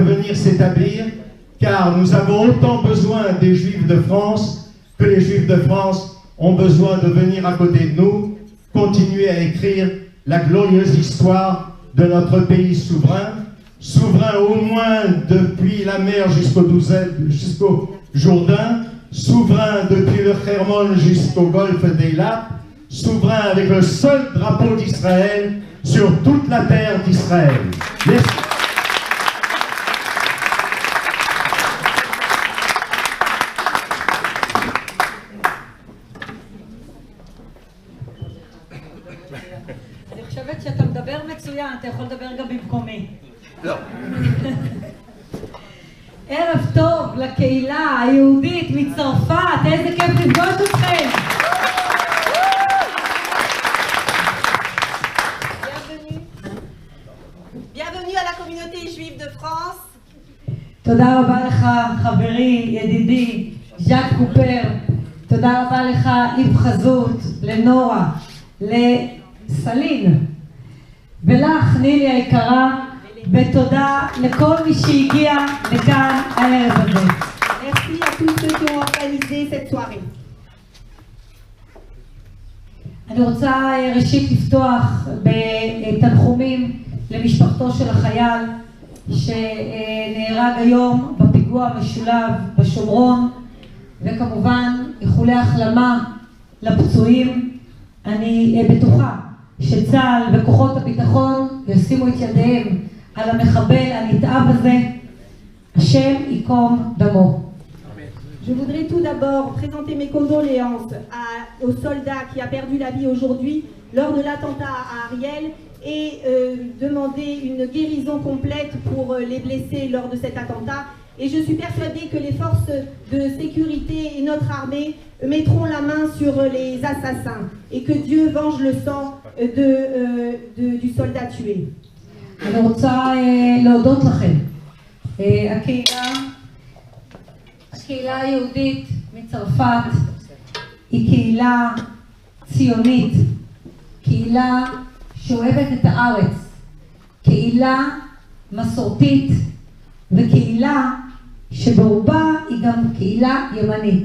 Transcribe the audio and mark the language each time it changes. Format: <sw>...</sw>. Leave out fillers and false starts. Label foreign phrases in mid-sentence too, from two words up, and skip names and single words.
<fr>venir s'établir, car nous avons autant besoin des Juifs de France que les Juifs de France ont besoin de venir à côté de nous, continuer à écrire la glorieuse histoire de notre pays souverain, souverain au moins depuis la mer jusqu'au Jourdain, souverain depuis le Hermon jusqu'au golfe d'Eilat, souverain avec le seul drapeau d'Israël sur toute la terre d'Israël. Merci.</fr> <he>אני חושבת שאתה מדבר מצוין, אתה יכול לדבר גם במקומי. לא. ערב טוב לקהילה היהודית מצרפת, איזה כיף לפגוש אתכם.</he> <fr>Bienvenue à la communauté juive de France.</fr> <he>תודה רבה לך חברי, ידידי, ז'אק קופר. תודה רבה לך איב חזות, לנורה, לסלין. ולך נילי היקרה, ותודה לכל מי שהגיע לכאן הערב הזה.</he> <fr>Merci à tous ceux qui ont organisé cette soirée.</fr> <he>אני רוצה ראשית לפתוח בתנחומים למשפחתו של החייל שנהרג היום בפיגוע המשולב בשומרון, וכמובן איחולי החלמה לפצועים. אני בטוחה שצה"ל וכוחות הביטחון ישימו את ידיהם על המחבל הנתעב הזה, השם ייקום דמו.</he> <fr>Je voudrais tout d'abord présenter mes condoléances au soldat qui a perdu la vie aujourd'hui lors de l'attentat à Ariel et demander une guérison complète pour les blessés lors de cet attentat. Et je suis persuadée que les forces de sécurité et notre armée mettront la main sur les assassins et que Dieu venge le sang du soldat tué.</fr> <he>אני רוצה להודות לכם. הקהילה היהודית מצרפת היא קהילה ציונית, קהילה שאוהבת את הארץ, קהילה מסורתית וקהילה שברובה היא גם קהילה ימנית.</he>